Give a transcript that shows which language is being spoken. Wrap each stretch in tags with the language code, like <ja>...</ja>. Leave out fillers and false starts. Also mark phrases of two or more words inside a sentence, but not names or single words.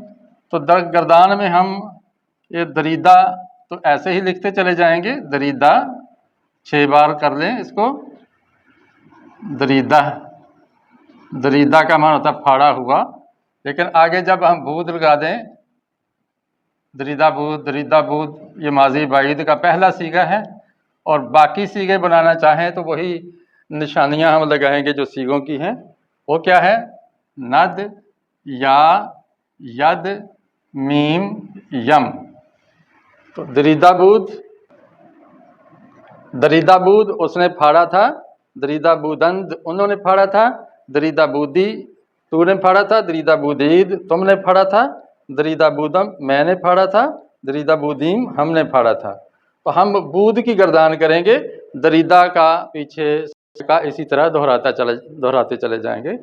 <ur>تو گردان میں ہم یہ دریدہ تو ایسے ہی لکھتے چلے جائیں گے، دریدہ 6 بار کر لیں اس کو، دریدہ، دریدہ کا معنی ہوتا ہے پھاڑا ہوا، لیکن آگے جب ہم بود لگا دیں،</ur> <fa>دریدہ بود، دریدہ بود،</fa> <ur>یہ ماضی بعید کا پہلا صیغہ ہے، اور باقی صیغے بنانا چاہیں تو وہی نشانیاں ہم لگائیں گے جو صیغوں کی ہیں۔ وہ کیا ہے؟ ند، یا، ید، میم، یم۔ تو</ur> <fa>دریدہ بود، دریدہ بود</fa> <ur>اس نے پھاڑا تھا،</ur> <fa>دریدہ بودند</fa> <ur>انہوں نے پھاڑا تھا،</ur> <fa>دریدہ بودی</fa> <ur>تو نے پھاڑا تھا،</ur> <fa>دریدہ بودید</fa> <ur>تم نے پھاڑا تھا،</ur> <fa>دریدہ بودم</fa> <ur>میں نے پھاڑا تھا،</ur> <fa>دریدہ بودیم</fa> <ur>ہم نے پھاڑا تھا۔ تو ہم بود کی گردان کریں گے، دریدہ کا پیچھے کا اسی طرح دہراتے چلے جائیں گے۔</ur>